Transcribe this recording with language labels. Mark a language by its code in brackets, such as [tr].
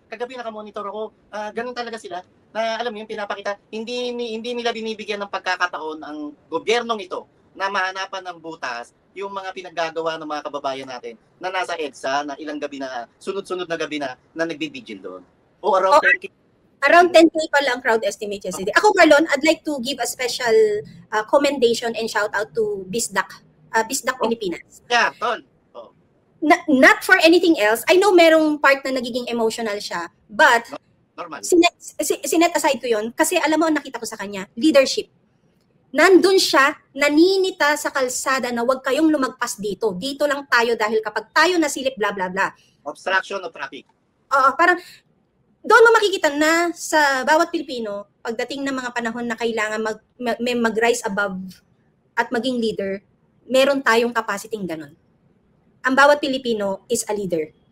[tl] Kagabi nakamonitor ako, ganun talaga sila, na alam mo yung pinapakita, hindi nila binibigyan ng pagkakataon ang gobyernong ito na mahanapan ng butas yung mga pinaggagawa ng mga kababayan natin na nasa EDSA, na ilang gabi na, sunod-sunod na gabi na nagbibigil doon. O [en] Around 10K pala ang crowd estimate yesterday. Ako, Marlon, I'd like to give a special commendation and shout out to Bisdak Pilipinas. Yeah, tol. Not for anything else. I know merong part na nagiging emotional siya, but normal. [tl] Sinet aside ko yun kasi alam mo, nakita ko sa kanya, leadership. Nandun siya, naninita sa kalsada na huwag kayong lumagpas dito. Dito lang tayo dahil kapag tayo nasilip, bla bla bla. [en] Obstruction of traffic. [tl] Parang doon mo makikita na sa bawat Pilipino, pagdating ng mga panahon na kailangan mag-rise above at maging leader, meron tayong capacity ganun. Ang bawat Pilipino [en] is a leader.